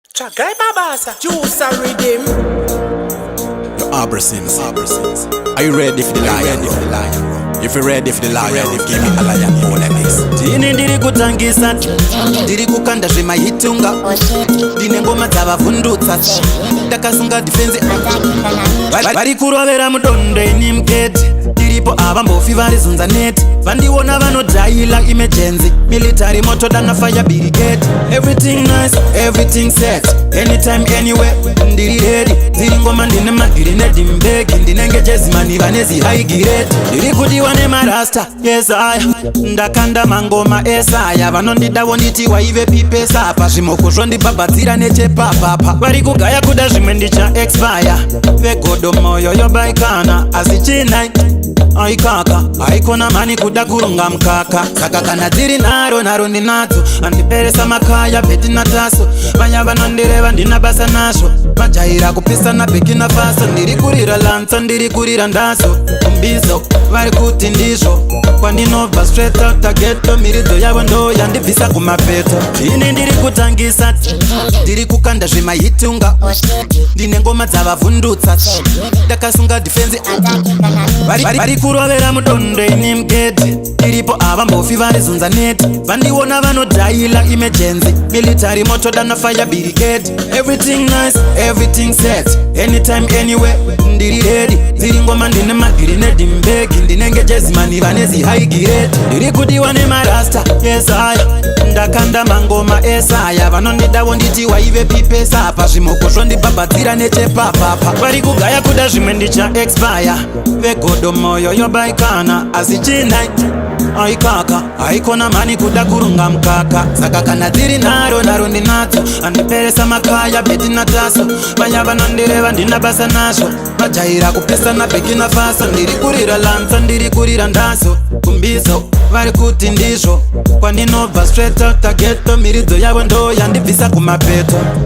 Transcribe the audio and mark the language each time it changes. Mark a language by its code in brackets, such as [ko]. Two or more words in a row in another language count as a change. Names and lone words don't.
[sn] Chagai Babasa, [en] Juice and Rhythm. Yo, Abra Sins, Abra Sins. Are you ready for the lion? Are you ready for the lion? If you're ready for the lion, give me a lion roll like this. [sn] Ndini ndiri kutangisa, ndiri kukanda zvemahitunga. Ndine ngoma dzavavhundutsa, ndakasunga defense. Vari, vari kurovera mudondo ini mukete. Ndiripo havambofi vari zunza neti. Vandiona vanodhaila emergency. [en] Military moto dana fire brigade. Everything nice, everything set. Anytime, anywhere, [sn] ndiri ready. Dziri ngoma ndine magrenade mbeki. Ndinenge Jezimani vanezi [en] high grade. [sn] Ndiri kudiwa nemarasta, yes, aya. Ndakanda mangoma esaya. Vanondida wonditi waive pipesa apa. Zvimoko zvondibhabhadzira nechepapapa. Vari kugaya kuda zvimwe ndicha expire. Vegodo moyo yobaikana. Asi chinai, aikaka, haikona mani kuda kurunga mkaka. Saka kana dziri naro, naro ndinadzo. Andiperesa makaya, beti nataso. Vanya vanondireva ndina basa nazvo. Vajaira kupisa na beki na fasa. Ndiri kurira lanza, ndiri kurira ndaso. Mbizo, vari kuti ndizvo. [en] Kwandinobva straight out the ghetto. [sn] Miridzo yavo ndo yandibvisa kumapeto. Ini ndiri kutangisa, ndiri kukanda zvemahitunga. Ndine ngoma dzavavhundutsa. Ndakasunga defense. Vari, vari, vari kurovera mudondo ini mukete. Ndiripo havambofi vari zunza neti. Vandiona vanodhaila emergency. [en] Military moto dana fire brigade. Everything nice, everything set. Anytime, anywhere, [sn] ndiri ready. Dziri ngoma ndine magrenade mbeki. Ndinenge Jezimani vanezi [en] high grade. [sn] Ndiri kudiwa nemarasta, yes, aya. Ndakanda mangoma esaya. Vanondida wonditi waive pipesa apa. Zvimoko zvondibhabhadzira nechepapapa. Vari kugaya kuda zvimwe ndicha expire. Vegodo moyo yobaikana. Asi chinai, aikaka, haikona mani kuda kurunga mkaka. Saka kana dziri naro, naro ndinadzo. Andiperesa makaya, beti nataso. Vanya vanondireva ndina basa nazvo. Vajaira kupesa na beki na fasa. Ndiri kurira lanza, ndiri kurira ndaso. Kumbizo, vari kuti ndizvo. [en] Kwandinobva straight out the ghetto. [sn] Miridzo yavo ndo yandibvisa kumapeto.